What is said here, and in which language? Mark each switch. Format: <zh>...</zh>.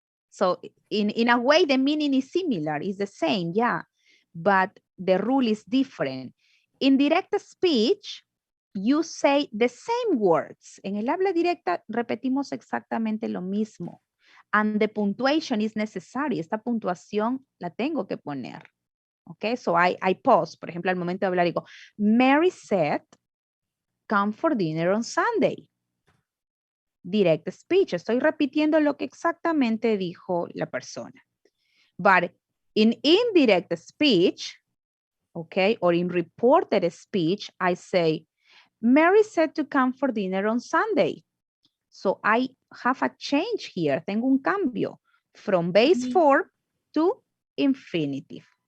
<en>So in a way, the meaning is similar, is the same, yeah, but the rule is different. In direct speech, you say the same words.</en> <es>En el habla directa repetimos exactamente lo mismo.</es> <en>And the punctuation is necessary.</en> <es>Esta puntuación la tengo que poner. Okay,</es> <en>so I pause.</en> <es>Por ejemplo, al momento de hablar digo,</es> <en>Mary said, come for dinner on Sunday. Direct speech.</en> <es>Estoy repitiendo lo que exactamente dijo la persona.</es> <en>But in indirect speech, okay, or in reported speech, I say, Mary said to come for dinner on Sunday. So I have a change here.</en> <es>Tengo un cambio</es> <en>from base form to infinitive.</en>